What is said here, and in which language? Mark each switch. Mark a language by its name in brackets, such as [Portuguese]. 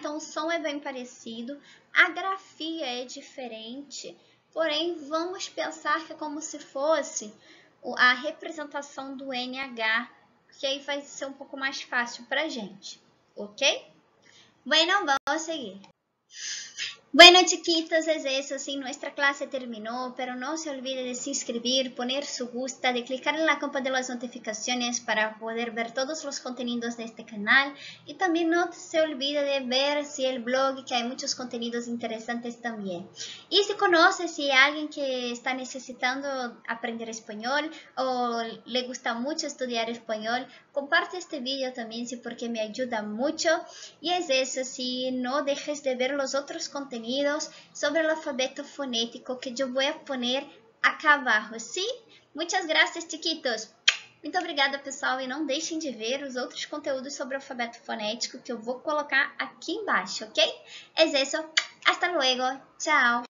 [Portuguese] Então, o som é bem parecido, a grafia é diferente, porém, vamos pensar que é como se fosse a representação do NH, que aí vai ser um pouco mais fácil pra gente, ok? [Spanish] Bueno, vamos a seguir. Bueno, chiquitos, es eso, sí, nuestra clase terminó, pero no se olvide de se inscribir, poner su gusta, de clicar en la campana de las notificaciones para poder ver todos los contenidos de este canal y también no se olvide de ver si el blog, que hay muchos contenidos interesantes también. Y si conoce, si hay alguien que está necesitando aprender español o le gusta mucho estudiar español, comparte este video también, sí, porque me ayuda mucho. Y es eso, sí, no dejes de ver los otros contenidos sobre el alfabeto fonético que yo voy a poner acá abaixo, ¿sí? Muchas gracias, chiquitos! [Portuguese] Muito obrigada, pessoal, e não deixem de ver os outros conteúdos sobre o alfabeto fonético que eu vou colocar aqui embaixo, ok? É isso, [Spanish] hasta luego, [Portuguese] tchau!